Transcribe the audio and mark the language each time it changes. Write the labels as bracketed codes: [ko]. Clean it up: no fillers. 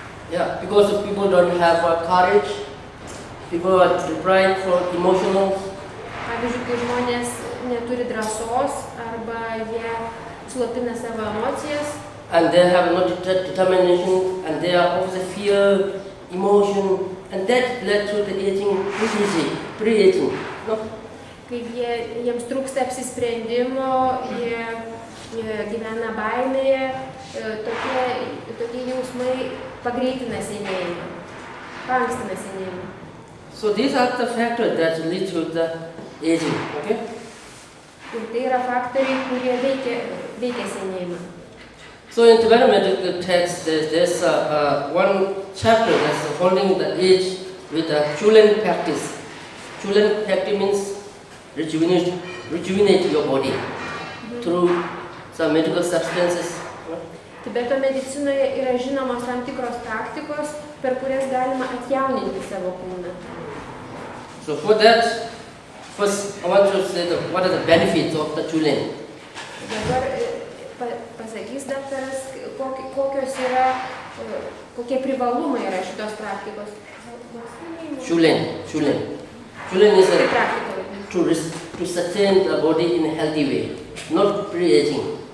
[en] Yeah, because people don't have courage, people are deprived from emotional. [lt] Pavyzdžiui, kai žmonės neturi drąsos arba jie slopina savo emocijas. [en] And they have no determination, and they are also fear, emotion, and that led to the aging, pre-aging. No? [lt] Kai jiems trūksta apsisprendimo, jie gyvena baimėje, tokie jausmai pagreitina senėjimą, paankstina senėjimą. [en] So these are the factors that lead to the aging, okay? [lt] Ir tai yra faktoriai, kurie veikia senėjimą. [en] So in Tibetan medical text, there's one chapter that's holding the age with the Chulen practice. Chulen practice means rejuvenate your body through some medical substances. [lt] Tibeto medicinoje yra žinomos tam tikros praktikos, per kurias galima atjauninti savo kūną. [en] So for that, first I want to say what are the benefits of the Chulen. [lt] Dabar pasakys daktaras, kokie privalumai yra šitos praktikos. [en] Chulen is to sustain the body in a healthy way, not pre-aging.